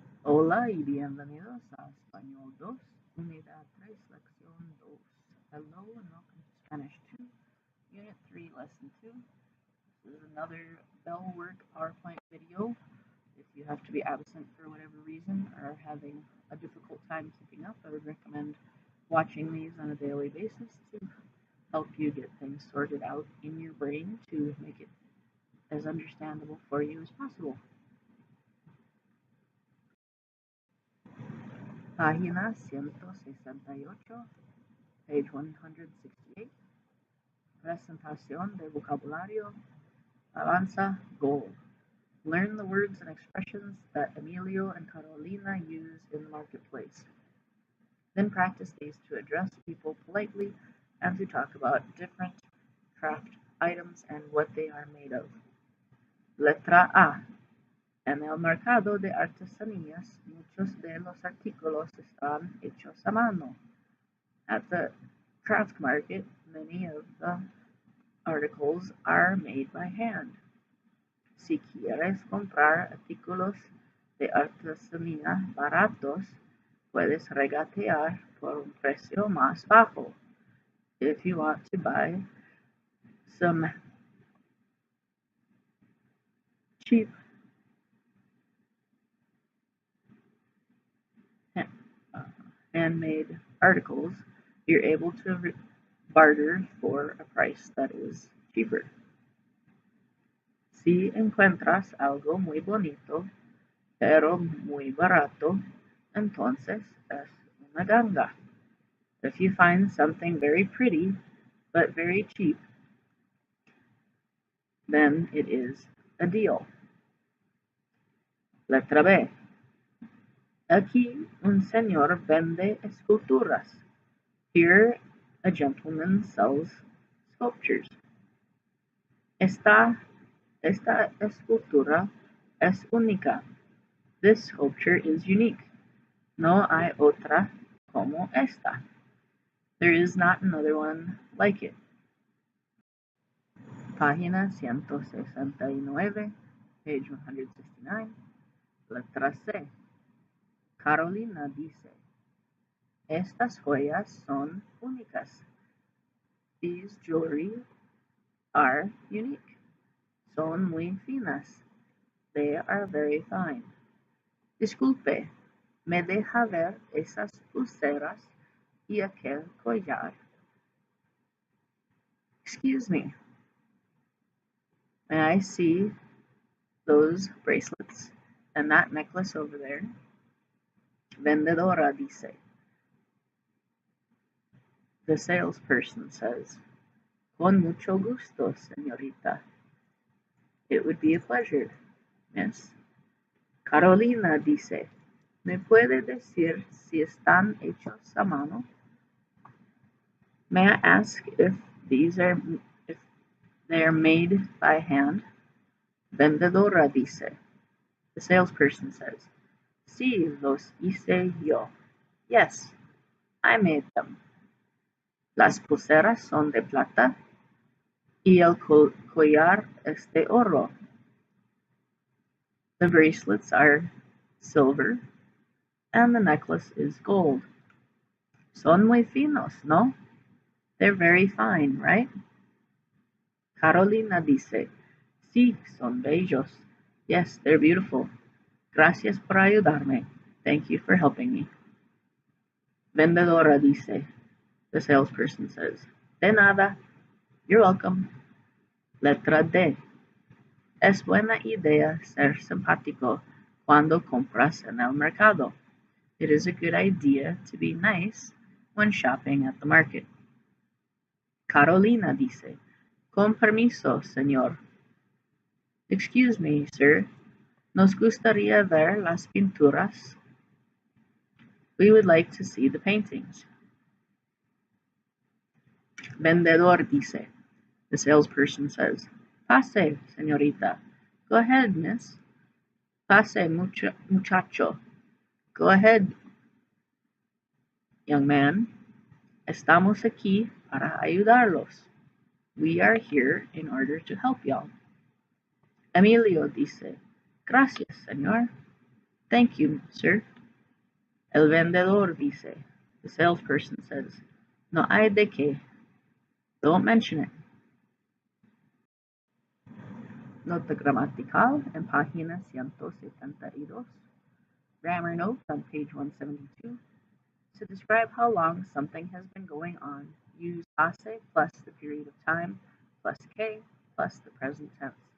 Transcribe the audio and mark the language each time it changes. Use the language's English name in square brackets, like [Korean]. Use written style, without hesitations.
[Spanish] Hola y bienvenidos a Español 2, Unidad 3, Lección 2. [English] Hello and welcome to Spanish 2, Unit 3, Lesson 2. This is another BELLWORK PowerPoint video. If you have to be absent for whatever reason or are having a difficult time keeping up, I would recommend watching these on a daily basis to help you get things sorted out in your brain to make it as understandable for you as possible. [Spanish] Página 168, [English] page 168. [Spanish] Presentación de vocabulario. Avanza, goal. [English] Learn the words and expressions that Emilio and Carolina use in the marketplace. Then practice these to address people politely and to talk about different craft items and what they are made of. [Spanish] Letra A. En el mercado de artesanías, muchos de los artículos están hechos a mano. [English] At the craft market, many of the articles are made by hand. [Spanish] Si quieres comprar artículos de artesanía baratos, puedes regatear por un precio más bajo. [English] If you want to buy some cheap handmade articles, you're able to barter for a price that is cheaper. [Spanish] Si encuentras algo muy bonito, pero muy barato, entonces es una ganga. [English] If you find something very pretty, but very cheap, then it is a deal. [Spanish] Letra B. Aquí un señor vende esculturas. [English] Here a gentleman sells sculptures. [Spanish] Esta escultura es única. [English] This sculpture is unique. [Spanish] No hay otra como esta. [English] There is not another one like it. [Spanish] Página 169, [English] page 169. [Spanish] Letra C. Carolina dice, estas joyas son únicas. [English] These jewelry are unique. [Spanish] Son muy finas. [English] They are very fine. [Spanish] Disculpe, ¿me deja ver esas pulseras y aquel collar? [English] Excuse me, may I see those bracelets and that necklace over there? [Spanish] Vendedora dice. [English] The salesperson says, [Spanish] con mucho gusto, señorita. [English] It would be a pleasure, miss. [Spanish] Carolina dice, ¿me puede decir si están hechos a mano? [English] May I ask if they are made by hand? [Spanish] Vendedora dice. [English] The salesperson says, [Spanish] sí, los hice yo. [English] Yes, I made them. [Spanish] Las pulseras son de plata y el collar es de oro. [English] The bracelets are silver and the necklace is gold. [Spanish] Son muy finos, ¿no? [English] They're very fine, right? [Spanish] Carolina dice, sí, son bellos. [English] Yes, they're beautiful. [Spanish] Gracias por ayudarme. [English] Thank you for helping me. [Spanish] Vendedora dice. [English] The salesperson says, [Spanish] de nada. [English] You're welcome. [Spanish] Letra D. Es buena idea ser simpático cuando compras en el mercado. [English] It is a good idea to be nice when shopping at the market. [Spanish] Carolina dice, con permiso, señor. [English] Excuse me, sir. [Spanish] Nos gustaría ver las pinturas. [English] We would like to see the paintings. [Spanish] Vendedor dice. [English] The salesperson says, [Spanish] pase, señorita. [English] Go ahead, miss. [Spanish] Pase, muchacho. [English] Go ahead, young man. [Spanish] Estamos aquí para ayudarlos. [English] We are here in order to help y'all. [Spanish] Emilio dice, gracias, señor. [English] Thank you, sir. [Spanish] El vendedor dice. [English] The salesperson says, [Spanish] no hay de qué. [English] Don't mention it. [Spanish] Nota gramatical en página 172. [English] Grammar note on page 172. To describe how long something has been going on, use hace plus the period of time plus que plus the present tense.